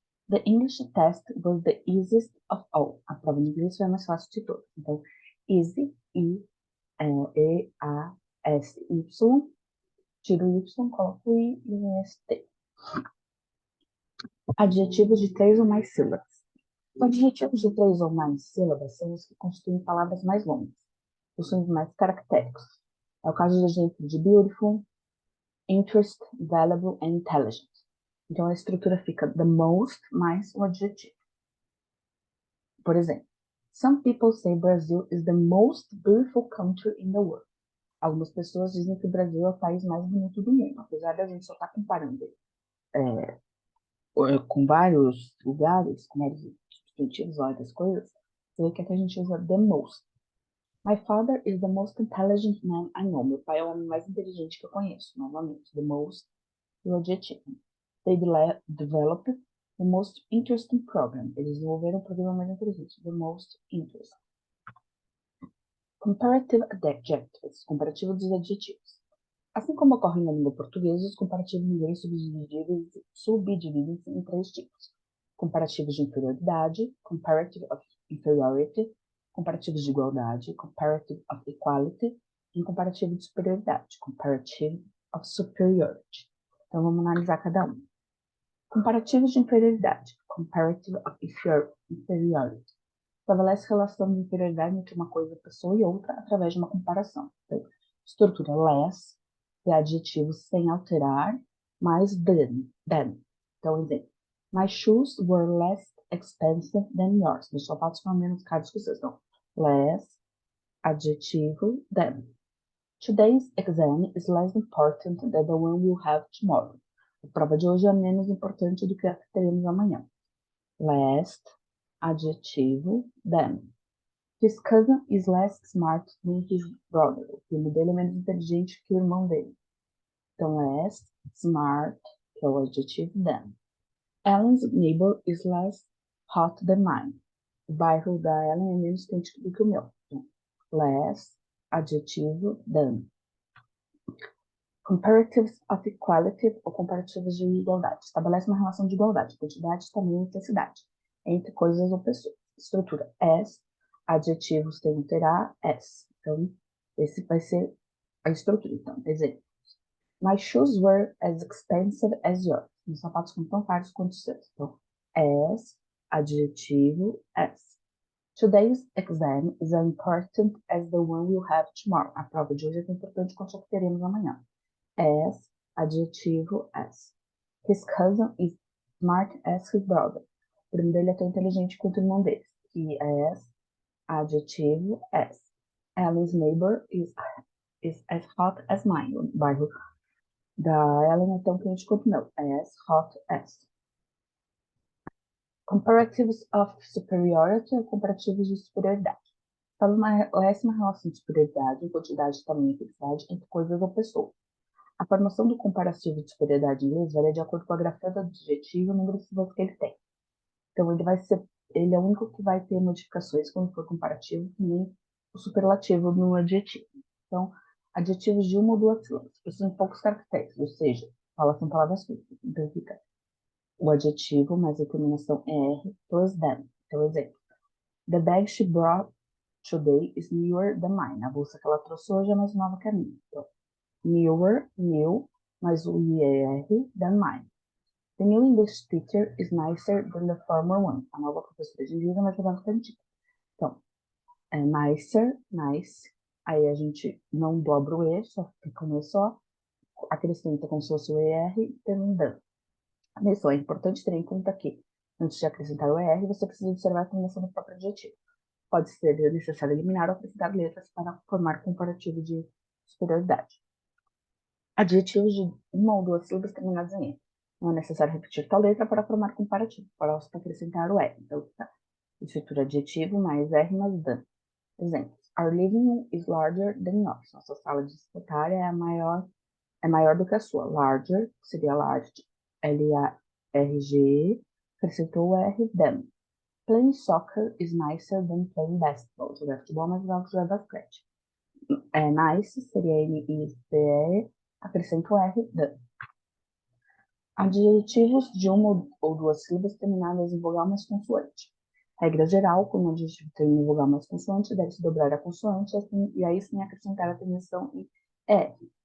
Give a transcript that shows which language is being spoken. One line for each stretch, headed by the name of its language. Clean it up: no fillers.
English: The English test was the easiest of all.
Portuguese: A prova de inglês foi a mais fácil de todas. Então, easy, E-A-S-Y, tiro o Y, coloco o I e o est. Adjetivos de três ou mais sílabas. Os adjetivos de três ou mais sílabas são os que constituem palavras mais longas, possuem mais caractéricos. É o caso do exemplo de beautiful, interest,
English: valuable and intelligent.
Portuguese: Então, a estrutura fica the most mais o adjetivo. Por exemplo,
English: some people say Brazil is the most beautiful country in the world.
Portuguese: Algumas pessoas dizem que o Brasil é o país mais bonito do mundo, apesar da gente só estar comparando com vários lugares, com vários substantivos, várias coisas, você vê que aqui a gente usa the most.
English: My father is the most intelligent man I know.
Portuguese: Meu pai é o homem mais inteligente que eu conheço. Novamente, the most e o adjetivo.
English: They developed the most interesting program.
Portuguese: Eles desenvolveram o programa mais inteligente.
English: The most interesting. Comparative adjectives.
Portuguese: Comparativo dos adjetivos. Assim como ocorre na língua portuguesa, os comparativos em inglês subdividem-se em 3 tipos. Comparativos de inferioridade,
English: comparative of inferiority,
Portuguese: comparativos de igualdade,
English: comparative of equality,
Portuguese: e comparativo de superioridade,
English: comparative of superiority.
Portuguese: Então, vamos analisar cada um. Comparativos de inferioridade,
English: comparative of inferiority.
Portuguese: Estabelece relação de inferioridade entre uma coisa, pessoa e outra através de uma comparação. Então, estrutura less, é adjetivo sem alterar, mais than. Então, exemplo.
English: My shoes were less expensive than yours.
Portuguese: Meus sapatos foram menos caros que os seus. Então, less, adjetivo, than.
English: Today's exam is less important than the one we'll have tomorrow.
Portuguese: A prova de hoje é menos importante do que a que teremos amanhã. Less, adjetivo, than.
English: His cousin is less smart than his brother.
Portuguese: O primo dele é menos inteligente que o irmão dele. Então, less, smart, que é o adjetivo, than.
English: Ellen's neighbor is less hot than mine.
Portuguese: O bairro da Ellen é menos quente do que o meu. Então, less, adjetivo, than.
English: Comparatives of equality
Portuguese: ou comparativos de igualdade. Estabelece uma relação de igualdade, quantidade, tamanho e intensidade, entre coisas ou pessoas. Estrutura as, adjetivos tem que terá as. Então, esse vai ser a estrutura. Então, exemplo.
English: My shoes were as expensive as yours.
Portuguese: Meus sapatos foram tão caros quanto os seus. Então, as, adjetivo, as.
English: Today's exam is as important as the one we'll have tomorrow.
Portuguese: A prova de hoje é tão importante quanto a que teremos amanhã. As, adjetivo, as.
English: His cousin is smart as his brother.
Portuguese: O primo dele é tão inteligente quanto o irmão dele. He as, adjetivo, as.
English: Ellen's neighbor is as hot as mine.
Portuguese: O bairro da Ellen é tão quente quanto o meu.
English: As hot as. Comparatives of superiority
Portuguese: ou comparativos de superioridade. Estabelece uma relação de superioridade em quantidade, tamanho e intensidade entre coisas ou pessoas. A formação do comparativo de superioridade em inglês varia de acordo com a grafia do adjetivo e o número de sílabas que ele tem. Então, ele é o único que vai ter modificações quando for comparativo, que nem o superlativo no adjetivo. Então, adjetivos de uma ou duas sílabas precisam de poucos caracteres, ou seja, são palavras curtas. Então, fica o adjetivo mais a terminação R plus than. Então, exemplo.
English: The bag she brought today is newer than mine.
Portuguese: A bolsa que ela trouxe hoje é mais nova que a minha. Então, newer, new, mais o IR
English: than mine. The new English teacher is nicer than the former one.
Portuguese: A nova professora de inglês é mais legal que a antiga. Então, é nicer, nice. Aí a gente não dobra o E, só fica um E só. Acrescenta como se fosse o ER e termina. Isso é importante ter em conta que, antes de acrescentar o ER, você precisa observar a terminação do próprio adjetivo. Pode ser necessário eliminar ou acrescentar letras para formar comparativo de superioridade. Adjetivos de uma ou duas sílabas terminadas em E. Não é necessário repetir tal letra para formar comparativo, basta acrescentar o R. Então, tá. Estrutura adjetivo mais R mais than. Exemplos.
English: Our living room is larger than yours.
Portuguese: Nossa sala de secretária é maior do que a sua. Larger, seria large, L-A-R-G, acrescentou o R, than.
English: Playing soccer is nicer than playing basketball.
Portuguese: Jogar futebol é mais legal que jogar basquete. Nice, seria N-I-C-E, acrescento o R, than. Adjetivos de uma ou duas sílabas terminadas em vogal mais consoante. Regra geral, quando o adjetivo termina em vogal mais consoante, deve-se dobrar a consoante e aí sim acrescentar a terminação em R.